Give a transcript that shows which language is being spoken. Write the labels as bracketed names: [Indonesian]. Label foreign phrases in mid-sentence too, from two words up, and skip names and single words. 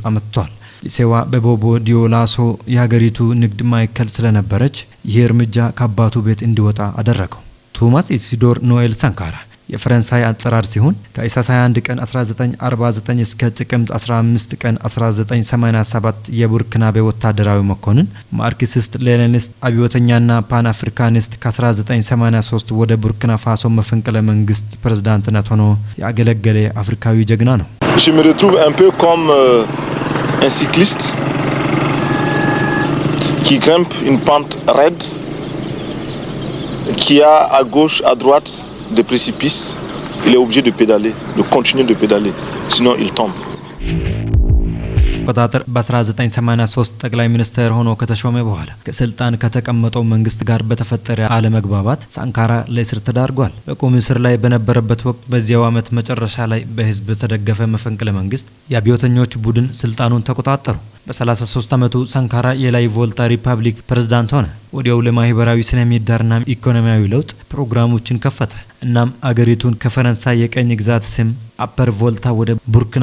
[Amharic] አመጥቷል። ሊሴዋ በቦቦ ዲዮላሶ የሀገሪቱ ንግድ ማዕከል ስለነበረች ይህ እርምጃ ከአባቱ ቤት እንዲወጣ አደረገው። ቶማስ ኢሲዶር ኖኤል ሳንካራ የፈረንሳይ አጠራር ሲሆን ከታኅሳስ 21 ቀን 1949 እስከ ጥቅምት 15 ቀን 1987 የቡርኪናቤ ወታደራዊ መኮንን፣ ማርክሲስት ሌኒኒስት፣ አብዮተኛና ፓን አፍሪካኒስት ከ1983 ወደ ቡርኪና ፋሶ መፈንቅለ መንግስት ፕሬዝዳንትነት ሆኖ ያገለገለ አፍሪካዊ ጀግና ነው። [French] Je me retrouve un peu comme un cycliste qui grimpe une pente raide, qui a à gauche, à droite des précipices. Il est obligé de pédaler, de continuer de pédaler, sinon il tombe. [Amharic] በታጠር በ1983 ጠቅላይ ሚኒስትር ሆኖ ከተሾመ በኋላ ከስልጣን ከተቀመጠው መንግስት ጋር በተፈጠረ አለመግባባት ሳንካራ ለእስር ተዳርጓል። በቁም እስር ላይ በነበረበት ወቅት በዚያው ዓመት መጨረሻ ላይ በህዝብ ተደገፈ መፈንቅለ መንግስት የአብዮተኞች ቡድን ስልጣኑን ተቆጣጠሩ። በ33 ዓመቱ ሳንካራ የላይ ቮልታ ሪፐብሊክ ፕሬዝዳንት ሆነ። ወዲያው ለማህበራዊ ስነ ምህዳርና ኢኮኖሚያዊ ለውጥ ፕሮግራሞችን ከፈተ። እናም አገሪቱን ከፈረንሳይ የቀኝ ግዛት ስም አፐር ቮልታ ወደ ቡርኪና